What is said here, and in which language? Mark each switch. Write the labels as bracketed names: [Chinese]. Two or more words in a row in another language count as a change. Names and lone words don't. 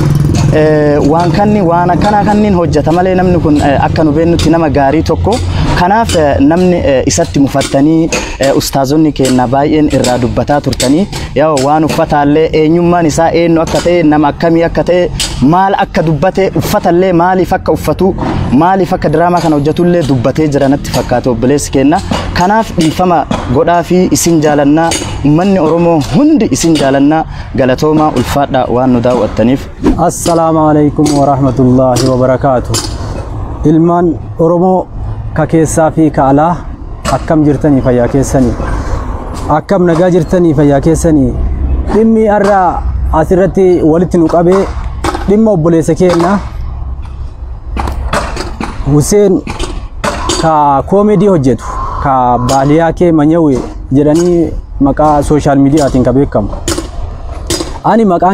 [Oromo] waan akkana kanniin hojjeta malee namni kun akka nu beennutti nama gaarii tokko kanaaf namni isatti mufattanii ustaazonni keenya baay'een irraa dubbataa turtanii yaa waan uffataallee eenyummaan isaa eenyu akka ta'e nama akkamii akka ta'e maal akka dubbate uffatallee maaliif akka uffatu maaliif akka diraamaa kana hojjetullee dubbatee jira natti fakkaate obboleessi keenya kanaaf dhiifama godhaa fi isin jaalannaa ummanni Oromoo hundi isin jaalannaa galatooma ulfaadha waan nu daawwattaniif [Arabic] السلام عليكم ورحمة الله وبركاته [Oromo] ilmaan Oromoo ka keessaa fi ka alaa akkam jirtanii fayyaa keessanii akkam nagaa jirtanii fayyaa keessanii dhimmi arraa asirratti walitti nu qabee dhimma obboleessa keenya Hussein ka comedy hojjetu ka baaliyaa kee manyawe jedhanii maqaa [English] social media [Oromo] tiin ka beekamu ani maqaan